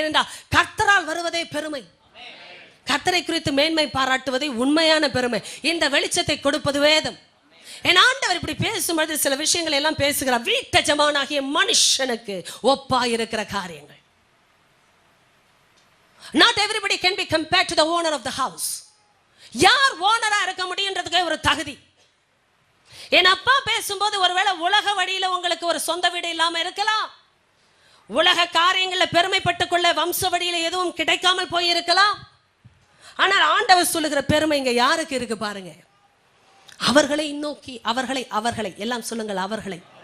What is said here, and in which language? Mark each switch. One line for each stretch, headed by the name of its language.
Tamil: ஏனென்றால் கர்த்தரால் வருவதே பெருமை. கர்த்தரை குறித்து மேன்மை பாராட்டுவதை உண்மையான பெருமை. இந்த வெளிச்சத்தை கொடுப்பது வேதம். என் ஆண்டவர் இப்படி பேசும்போது சில விஷயங்கள் எல்லாம் பேசுகிறார். வீட்டெஜமானாகிய மனுஷனுக்கு ஒப்பா இருக்கிற காரியங்கள்.
English: Not everybody can be compared to the owner of the house.
Tamil: யார் ஓனரா இருக்க முடியுன்றதுக்கு ஒரு தகுதி. என் அப்பா பேசும்போது ஒருவேளை உலக வழியில உங்களுக்கு ஒரு சொந்த வீடு இல்லாம இருக்கலாம், உலக காரியங்களில் பெருமைப்பட்டுக் கொள்ள வம்ச வழியில எதுவும் கிடைக்காமல் போயிருக்கலாம். ஆனால் ஆண்டவர் சொல்லுகிற பெருமை இங்க யாருக்கு இருக்கு பாருங்க. அவர்களை நோக்கி, அவர்களை எல்லாம் சொல்லுங்கள், அவர்களை.